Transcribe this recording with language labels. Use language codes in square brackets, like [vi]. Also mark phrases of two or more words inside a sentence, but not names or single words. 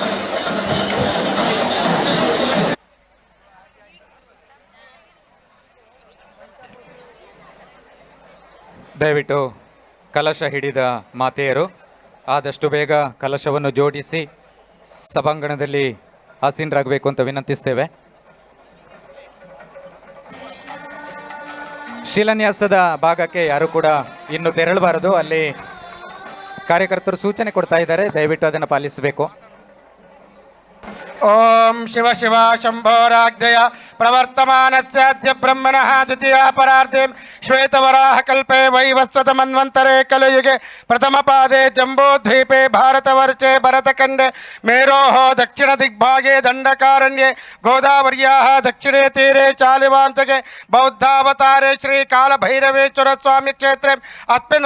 [kn] ದಯವಿಟ್ಟು ಕಲಶ ಹಿಡಿದ ಮಾತೆಯರು ಆದಷ್ಟು ಬೇಗ ಕಲಶವನ್ನು ಜೋಡಿಸಿ ಸಭಾಂಗಣದಲ್ಲಿ ಆಸೀನರಾಗಬೇಕು ಅಂತ ವಿನಂತಿಸ್ತೇವೆ. ಶಿಲಾನ್ಯಾಸದ ಭಾಗಕ್ಕೆ ಯಾರು ಕೂಡ ಇನ್ನು ತೆರಳಬಾರದು. ಅಲ್ಲಿ ಕಾರ್ಯಕರ್ತರು ಸೂಚನೆ ಕೊಡ್ತಾ ಇದ್ದಾರೆ, ದಯವಿಟ್ಟು ಅದನ್ನು ಪಾಲಿಸಬೇಕು. [sa] ಓಂ ಶಿವ ಶಿವ ಶಂಭೋರಾಗ್ಧಯ ಪ್ರವರ್ತಮಾನಸ್ಯಾದ್ಯ ಬ್ರಹ್ಮಣಃ ದ್ವಿತೀಯ ಪರಾರ್ಧೆ ಶ್ವೇತವರಾಹ ಕಲ್ಪೆ ವೈವಸ್ವತ ಮನ್ವಂತರೆ ಕಲಯುಗೆ ಪ್ರಥಮ ಪಾದೆ ಜಂಬೂದ್ವೀಪೆ ಭಾರತವರ್ಷೆ ಭರತಖಂಡೆ ಮೇರೋಃ ದಕ್ಷಿಣ ದಿಗ್ಭಾಗೆ ದಂಡಕಾರಣ್ಯೆ ಗೋದಾವರ್ಯಾಃ ದಕ್ಷಿಣೇ ತೀರೆ ಚಾಲಿವಾಂಚಗೆ ಬೌದ್ಧಾವತಾರೆ ಶ್ರೀ ಕಾಲಭೈರವೇಶ್ವರ ಸ್ವಾಮಿ ಕ್ಷೇತ್ರೆ ಅಸ್ಮಿನ್